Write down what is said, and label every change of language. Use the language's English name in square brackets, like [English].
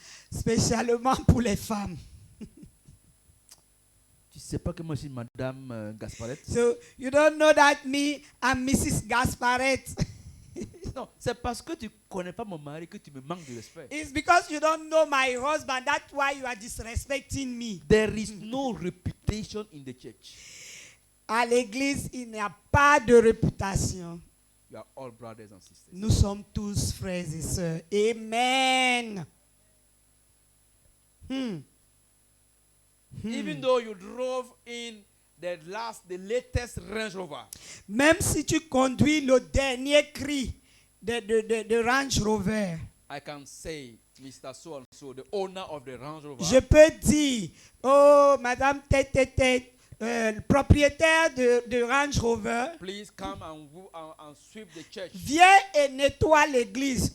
[French] Spécialement pour les femmes. Tu sais pas que moi je suis Madame Gasparette? [English] So you don't know that me, I'm Mrs. Gasparet. [French] Non, c'est parce que tu connais pas mon mari que tu me manques de respect. [English] It's because you don't know my husband. That's why you are disrespecting me. There is no reputation in the church. [French] À l'église, il n'y a pas de réputation. [English] You are all brothers and sisters. [French] Nous sommes tous frères et sœurs. [English] Amen. Even though you drove in the latest Range Rover, [French] Même si tu conduis le dernier cri de Range Rover, [English] I can say, Mr. So and so, the owner of the Range Rover, [French] Je peux dire, oh, madame tête, propriétaire de Range Rover, [English] please come and sweep the church. [French] viens et nettoie l'église.